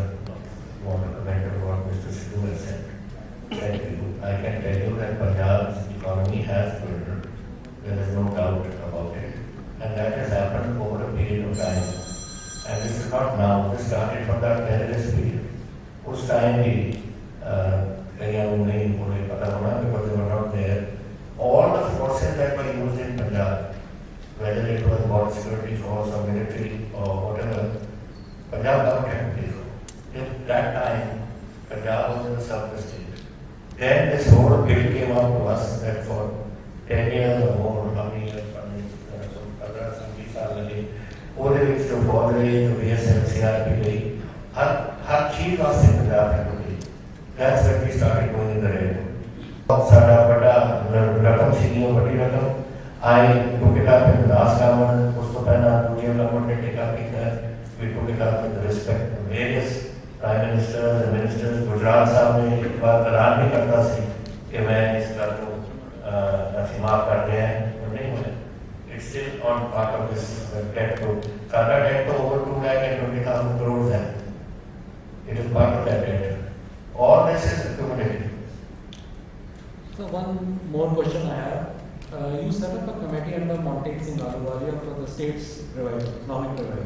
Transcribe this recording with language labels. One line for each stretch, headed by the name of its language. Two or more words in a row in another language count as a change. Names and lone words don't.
English: want to comment on what Mr. Sidhu has said. Thank you. I can tell you that Punjab's economy has faltered. There is no doubt about it, and that has happened over a period of time. And this is not now. This started from the terrorist period.
Hindi: उस time भी कहीं उन्हें पता होना
English: because they were not there. All the forces that were used in Punjab, whether it was border security force or military or whatever, Punjab government had to pay for. Till that time, Punjab was in a surplus state. Then this whole bill came out to us that for 10 years or more, how many years, 15
Hindi: साल लगे,
Punjabi: ਉਹਦੇ ਵਿੱਚ ਜੋ ਫੌਜ ਰਹੀ, ਜੋ BSF-CRP ਲਈ, ਹਰ ਚੀਜ਼ ਵਾਸਤੇ ਪੰਜਾਬ ਹੈ ਕੋਈ.
English: That's when we started going in the red.
Punjabi: ਬਹੁਤ ਸਾਰਾ ਵੱਡਾ ਰਕਮ ਸੀਗੀ, ਉਹ ਵੱਡੀ ਰਕਮ
English: I took it up in the last government,
Punjabi: ਉਸ ਤੋਂ ਪਹਿਲਾਂ ਦੂਜੀ government ਨੇ
English: take up
Punjabi: ਕੀਤਾ.
English: We took it up with the respect of various prime ministers and ministers.
Punjabi: ਗੁਜਰਾਤ ਸਾਹਿਬ ਨੇ ਇੱਕ ਵਾਰ ਐਲਾਨ ਵੀ ਕਰਤਾ ਸੀ ਕਿ ਮੈਂ ਇਸ ਗੱਲ ਨੂੰ ਅਸੀਂ ਮਾਫ ਕਰ ਰਹੇ ਹਾਂ, ਉਹ ਨਹੀਂ ਹੋਇਆ.
English: It's still on part of this debt book.
Punjabi: Sada debt to over 2,20,000 crores hai.
English: It is part of that debt. All this is accumulated. So one more question I have. You set up a committee under Montek Singh Ahluwalia for the state's revival, economic revival.